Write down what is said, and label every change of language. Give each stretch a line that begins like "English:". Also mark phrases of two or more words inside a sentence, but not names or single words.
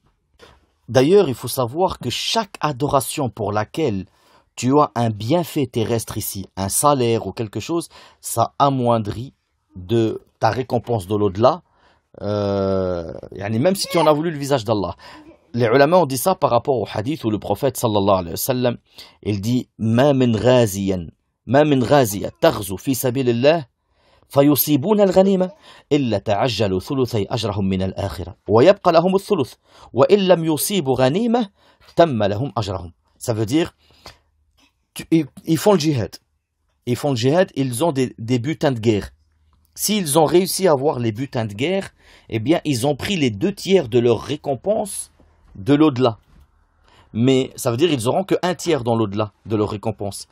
French: D'ailleurs, il faut savoir que chaque adoration pour laquelle tu as un bienfait terrestre ici, un salaire ou quelque chose, ça amoindrit de ta récompense de l'au-delà, même si tu en as voulu le visage d'Allah. Les ulama ont dit ça par rapport au hadith où le prophète
Arabic: صلى الله عليه وسلم,
French: il dit
Arabic: ما من غازية تغزو في سبيل الله فيصيبون الغنيمة إلا تعجلوا ثلثي أجرهم من الآخرة ويبقى لهم الثلث وإن لم يصيبوا غنيمة تم لهم أجرهم.
French: Ça veut dire ils font le djihad. Ils font le djihad, ils ont des butins de guerre. S'ils ont réussi à avoir les butins de guerre, eh bien ils ont pris les 2/3 de leur récompense de l'au-delà. Mais ça veut dire qu'ils n'auront que 1/3 dans l'au-delà de leur récompense.